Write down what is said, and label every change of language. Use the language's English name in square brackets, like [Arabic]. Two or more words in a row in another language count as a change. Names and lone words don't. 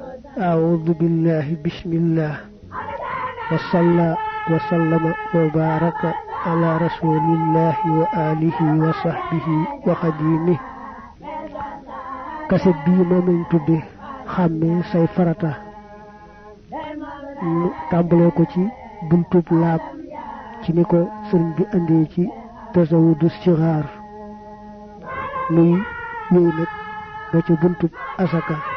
[Arabic] أعوذ بالله بسم الله وصلى وسلم وبارك على رسول الله وآله وصحبه وخديمه [Wolof] kaset bii moom lañ tudde xàmmee say farata mu tàmbalee ko ci buntub laab ci ni ko sëriñ bi andee ci tasawudu sixaar muy wéy nag ba ci buntub asaka